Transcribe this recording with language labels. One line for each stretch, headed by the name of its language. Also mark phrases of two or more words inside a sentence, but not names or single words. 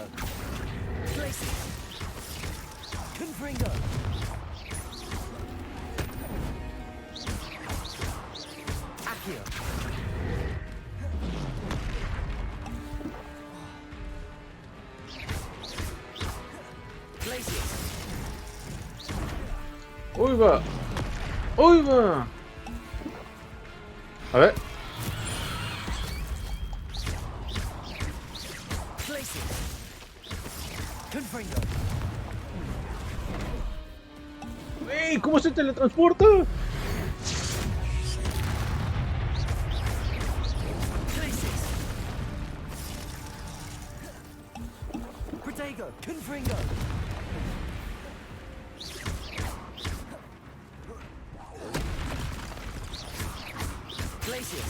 Latin: Glacius. Confringo. Accio. Glacius.
Spanish: ¡Uy, va! ¡Uy, va! A ver.
Latin: Glacius. Confringo.
Spanish: ¡Ey! ¿Cómo se teletransporta?
Latin: Glacius. Protego. Confringo. Glacius.